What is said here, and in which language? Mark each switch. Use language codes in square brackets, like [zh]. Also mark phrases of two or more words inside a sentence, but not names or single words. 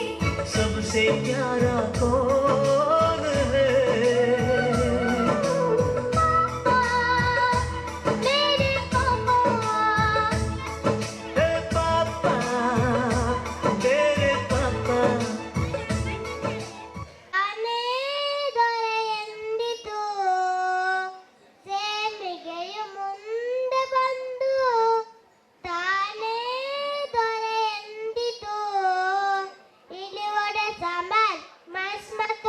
[hi] सबसे प्यारा कौन है? पापा, मेरे पापा, हे पापा, तेरे पापा. [kn] ತಾನೇ ದೊರೆಯೆಂದಿತು, ಸೇಮಿಗೆಯು ಮುಂದೆ ಬಂದು, ತಾನೇ ದೊರೆಯೆಂದಿತು, ಇಲ್ಲಿ ಒಡೆ ಸಾಂಬಾರ್ ಮಸ್ತ್